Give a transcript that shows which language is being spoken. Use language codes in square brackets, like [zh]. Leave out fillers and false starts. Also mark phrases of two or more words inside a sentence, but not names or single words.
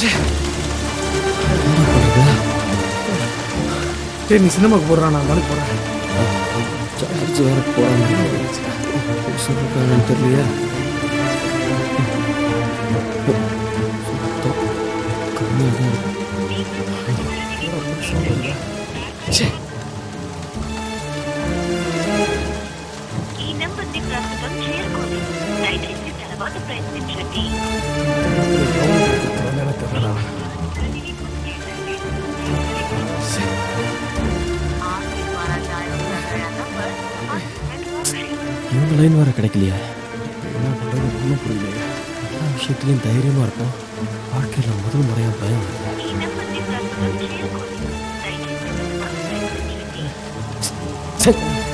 [ta] என்ன பண்ணுறது? சரி நீ சினிமாவுக்கு போடுறான், நான் வேலைக்கு போகிறேன். சார்ஜ் வேற போடாமல் சொல்லிருக்காங்கன்னு தெரியலையா? சுத்தம் கம்மியாக தான் இருக்கு. [te] ఈ నంబర్ని ప్రస్తుతం చేరుకోండి. దయచేసి తర్వాత ప్రయత్నించండి. [ta] இவங்க லைன் வேற கிடைக்கலையா? என்ன பண்ணுறது ஒன்றும் புரியலையே. எல்லா விஷயத்துலையும் தைரியமாக இருக்கும். வாழ்க்கையில் முதல் முறையாக பயம் வருது. [te] ఈ నంబర్ని ప్రస్తుతం చేరుకోండి. దయచేసి తర్వాత ప్రయత్నించండి.